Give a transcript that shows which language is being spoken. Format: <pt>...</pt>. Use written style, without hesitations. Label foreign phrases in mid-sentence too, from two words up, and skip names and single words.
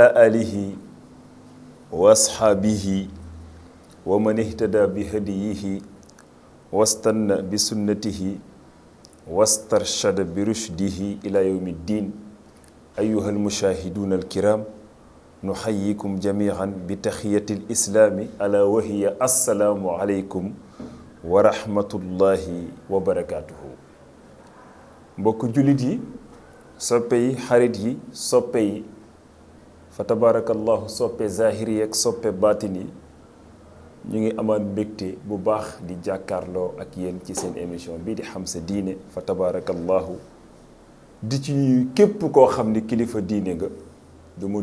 <ar>آله وأصحابه ومن اهتدى بهديه واستنى بسنته واسترشد برشده إلى يوم الدين أيها المشاهدون الكرام نحييكم جميعا بتحية الإسلام ألا وهي السلام عليكم ورحمة الله وبركاته</ar> <wo>mbokk jullit yi soppe yi xarit yi soppe yi</wo> <ar>فتبارك الله</ar> <wo>soppe zahiri ak soppe baatin yi ñu ngi amaan mbégte bu baax di jàkkaarloo ak yéen ci seen émission bii di xam sa diine</wo> <ar>فتبارك الله</ar> <wo>di ci képp koo xam ni kilifa diine nga du mu</wo>